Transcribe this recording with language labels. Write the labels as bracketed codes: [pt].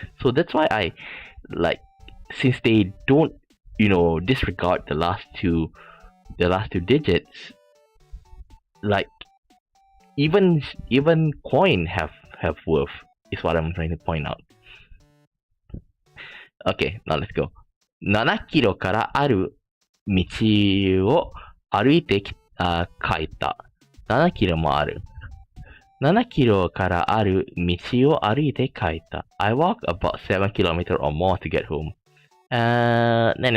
[en] So that's why I like, since they don't, disregard the last two digits, like, even coin have worth, is what I'm trying to point out. Okay, now let's go. [ja] 7キロからある道を歩いて帰った。7キロもある。 7キロからある道を歩いて帰った。 [en] I walk about 7 kilometers or more to get home. No.